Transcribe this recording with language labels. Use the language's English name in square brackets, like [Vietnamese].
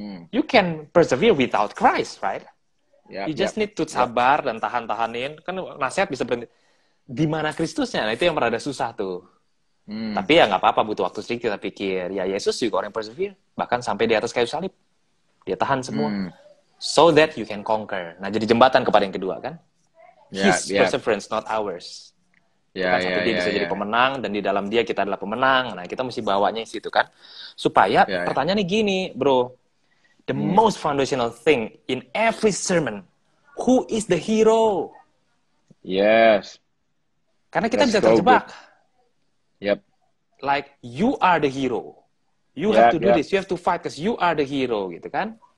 [English] You can persevere without Christ, right? You just need to [Indonesian] sabar dan tahan-tahanin. Kan nasihat bisa berhenti. Di mana Kristusnya? Nah, itu yang rada susah tuh. Tapi ya nggak apa-apa, butuh waktu sedikit kita pikir. Ya Yesus juga orang yang persevere. Bahkan sampai di atas kayu salib. Dia tahan semua. [English] So that you can conquer. [Indonesian] Nah, jadi jembatan kepada yang kedua kan? [English] His perseverance, not ours. [Indonesian] Kan sampai dia bisa jadi pemenang, dan di dalam dia kita adalah pemenang. Nah, kita mesti bawanya di situ kan. Supaya pertanyaannya gini, bro. [English] The most foundational thing in every sermon, who is the hero? Yes. [Indonesian] Karena kita bisa terjebak. [English] Yep. Like, you are the hero. You have to do this. You have to fight because you are the hero, [Indonesian] gitu kan.